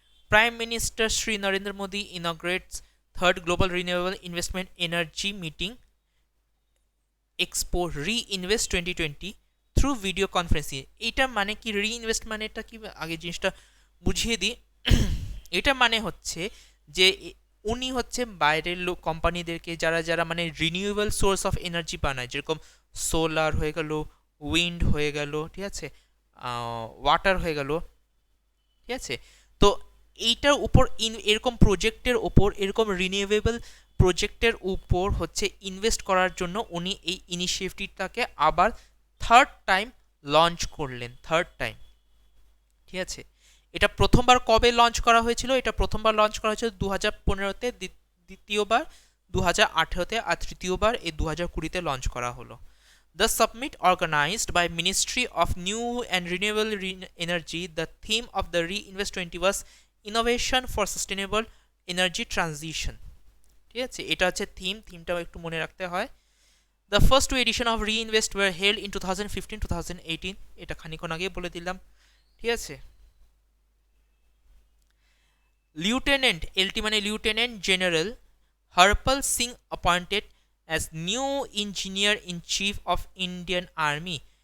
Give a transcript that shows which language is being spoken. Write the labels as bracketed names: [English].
[English] Prime Minister Shri Narendra Modi inaugurates third Global Renewable Investment Energy Meeting Expo Reinvest 2020 through video conferencing. [Bangla] এটা মানে কি? Reinvest মানে এটা কি, আগে জিনিসটা বুঝিয়ে দিই। এটা মানে হচ্ছে যে উনি হচ্ছে বাইরের লোক কোম্পানিদেরকে যারা যারা মানে রিনিউয়েবল সোর্স অফ এনার্জি বানায়, যেরকম সোলার হয়ে গেল, উইন্ড হয়ে গেল, ঠিক আছে, ওয়াটার হয়ে গেল। ঠিক আছে। তো এইটার উপর এরকম প্রজেক্টের ওপর, এরকম রিনিউয়েবল প্রজেক্টের উপর হচ্ছে ইনভেস্ট করার জন্য উনি এই ইনিশিয়েটিভটাকে আবার থার্ড টাইম লঞ্চ করলেন। Third time. ঠিক আছে। এটা প্রথমবার কবে লঞ্চ করা হয়েছিল? এটা প্রথমবার লঞ্চ করা হয়েছিল 2015-তে, দ্বিতীয়বার 2018-তে, আর তৃতীয়বার এই 2020-তে লঞ্চ করা হলো। [English] The summit, organized by Ministry of New and Renewable Energy, the theme of the Reinvest 20 was Innovation for Sustainable Energy Transition. [Bangla] ঠিক আছে। এটা হচ্ছে থিমটাও একটু মনে রাখতে হয়। [English] the first two edition of reinvest were held in 2015-2018, [Bangla] এটা খানিকক্ষণ আগে বলে দিলাম, ঠিক আছে। [English] Lieutenant, LT মানে lieutenant general Harpal Singh appointed as new engineer in chief of Indian army.